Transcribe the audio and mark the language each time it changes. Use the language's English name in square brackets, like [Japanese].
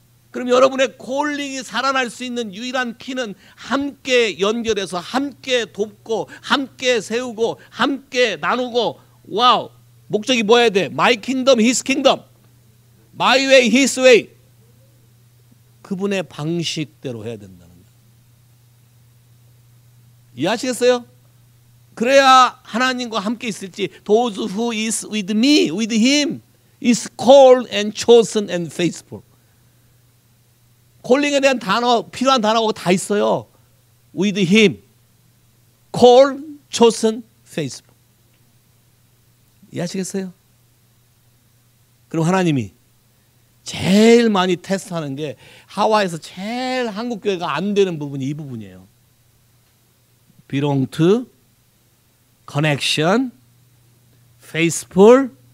[Korean] 그럼 여러분의 콜링이 살아날 수 있는 유일한 키는 함께 연결해서 함께 돕고 함께 세우고 함께 나누고. 와우. 목적이 뭐여야 돼? [English] My kingdom, his kingdom. My way, his way. [Korean] 그분의 방식대로 해야 된다는 거예요. 이해하시겠어요? 그래야 하나님과 함께 있을지. [English] Those who is with me, with him is called and chosen and faithful. [Korean] 콜링에 대한 단어, 필요한 단어가 다 있어요. [English] With him, called, chosen, faithful. [Korean] 이해하시겠어요? 그럼 하나님이 제일 많이 테스트하는 게 하와이에서 제일 한국 교회가 안 되는 부분이 이 부분이에요. [English] belong to, connection, faithful.